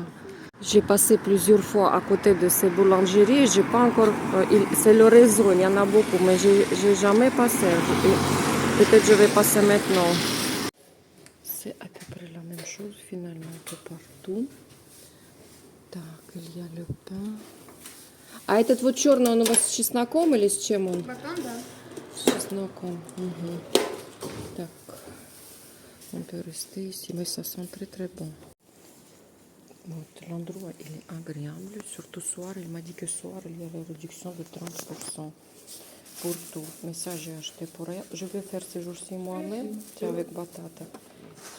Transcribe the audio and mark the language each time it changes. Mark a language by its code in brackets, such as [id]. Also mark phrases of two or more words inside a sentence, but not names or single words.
[fr] J'ai passé plusieurs fois à côté de ces boulangeries, j'ai pas encore, c'est le réseau, il y en a beaucoup, mais j'ai jamais passé. Peut-être je vais passer maintenant. C'est à peu près la même chose finalement que partout. Так, il y a le pain. [ru] А этот вот черный, он у вас с чесноком или с чем он? Батон, да. С чесноком. Угу. Так, [fr] on peut rester ici, mais ça sent très très bon. Вот, l'endroit il est agréable, surtout soir. Il m'a dit que soir il y avait réduction de 30% pour tout. Mais ça j'ai acheté pour elle. Je vais faire ce jour-ci moi-même, c'est avec batata.